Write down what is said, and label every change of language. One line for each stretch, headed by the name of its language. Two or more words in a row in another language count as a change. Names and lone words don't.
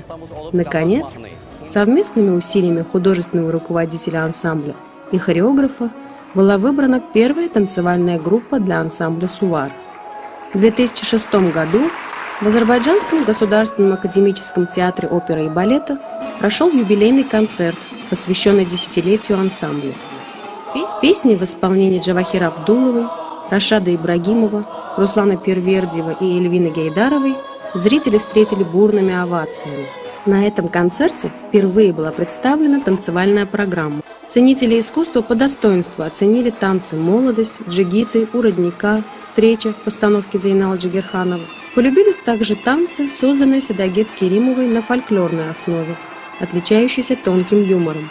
Russian: Наконец, совместными усилиями художественного руководителя ансамбля и хореографа была выбрана первая танцевальная группа для ансамбля «Сувар». В 2006 году в Азербайджанском государственном академическом театре оперы и балета прошел юбилейный концерт, посвященный десятилетию ансамбля. Песни в исполнении Джавахира Абдуловой, Рашада Ибрагимова, Руслана Первердиева и Эльвины Гейдаровой зрители встретили бурными овациями. На этом концерте впервые была представлена танцевальная программа. Ценители искусства по достоинству оценили танцы «Молодость», «Джигиты», «У родника», «Встреча» в постановке Зейнала Джигирханова. Полюбились также танцы, созданные Седагет Керимовой на фольклорной основе, отличающиеся тонким юмором.